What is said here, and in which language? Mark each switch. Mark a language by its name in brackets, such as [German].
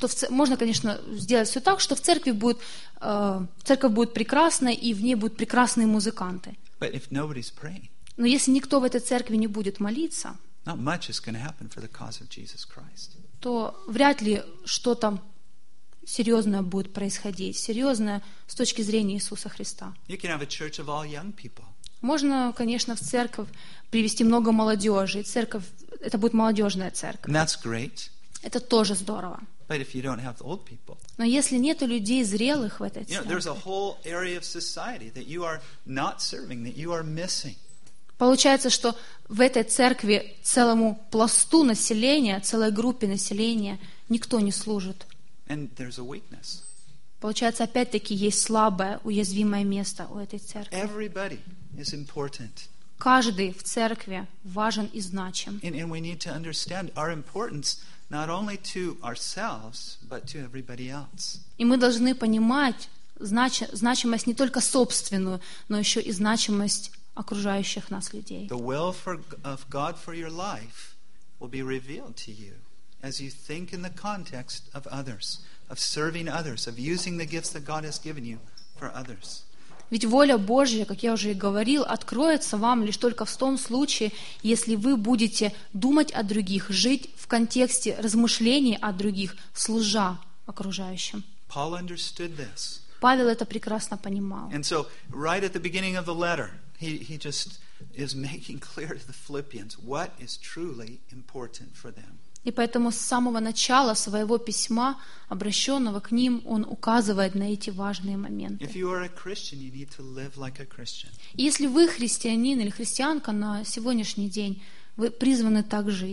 [Russian] Можно, конечно, сделать все так, что в церкви будет, церковь будет прекрасна, и в ней будут прекрасные музыканты. [English] But if nobody's praying, [Russian] но если никто в этой церкви не будет молиться, [English] not much is going to happen for the cause of Jesus Christ. [Russian] То вряд ли что-то серьезное будет происходить, серьезное с точки зрения Иисуса Христа. [English] You can have a church of all young people. [Russian] Можно, конечно, в церковь привести много молодежи, и церковь, это будет молодежная церковь. [English] And that's great. [Russian] Это тоже здорово. [English] But if you don't have old people, [Russian] но если нет людей зрелых в этой церкви, [English] you know, there's a whole area of society that you are not serving, that you are missing. [Russian] Получается, что в этой церкви целому пласту населения, целой группе населения никто не служит. [English] And there's a weakness. [Russian] Получается, опять-таки, есть слабое, уязвимое место у этой церкви. [English] Everybody is important. [Russian] Каждый в церкви важен и значим. [English] And we need to understand our importance not only to ourselves, but to everybody else. [Russian] И мы должны понимать значимость не только собственную, но еще и значимость окружающих нас людей. [English] The will of God for your life will be revealed to you as you think in the context of others, of serving others, of using the gifts that God has given you for others. [Russian] Ведь воля Божья, как я уже и говорил, откроется вам лишь только в том случае, если вы будете думать о других, жить в контексте размышлений о других, служа окружающим. [English] Paul understood this. [Russian] Павел это прекрасно понимал. [English] And so, right at the beginning of the letter, he just is making clear to the Philippians what is truly important for them. [Russian] И поэтому с самого начала своего письма, обращенного к ним, он указывает на эти важные моменты. Если вы христианин или христианка на сегодняшний день, вы призваны так